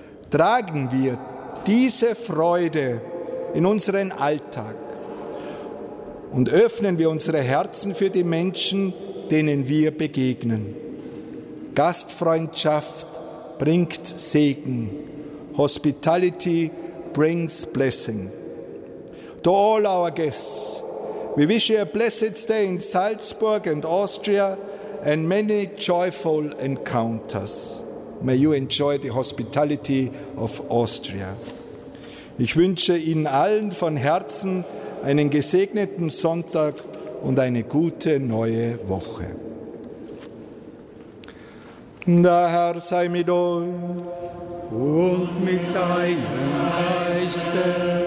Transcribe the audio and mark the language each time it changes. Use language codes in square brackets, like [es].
[de] Tragen wir diese Freude in unseren Alltag und öffnen wir unsere Herzen für die Menschen, denen wir begegnen. Gastfreundschaft bringt Segen. [en] Hospitality brings blessing. To all our guests, we wish you a blessed stay in Salzburg and Austria and many joyful encounters. May you enjoy the hospitality of Austria. [de] Ich wünsche Ihnen allen von Herzen einen gesegneten Sonntag und eine gute neue Woche. Der Herr sei mit euch und mit deinem Geiste.